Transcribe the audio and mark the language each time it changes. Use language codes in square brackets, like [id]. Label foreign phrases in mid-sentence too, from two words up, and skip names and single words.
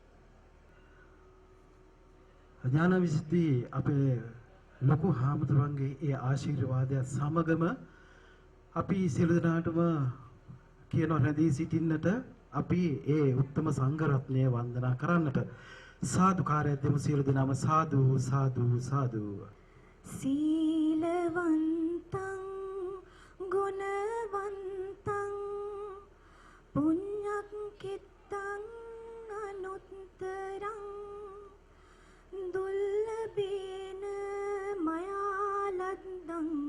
[si] ඥාන විසුද්ධි අපේ ලොකු හාමුදුරන්ගේ ඒ ආශිර්වාදය සමගම අපි සියලු දෙනාටම කියන රැඳී සිටින්නට අපි ඒ උත්තම සංඝ රත්නය වන්දනා කරන්නට සාදුකාරය දෙමු. සියලු දෙනාම සාදු සාදු සාදු. [pi] සීලවන්තං ගුණවන්තං පුඤ්ඤක්ඛිතං අනුත්තරං දුල්ලභේන මයාලද්දං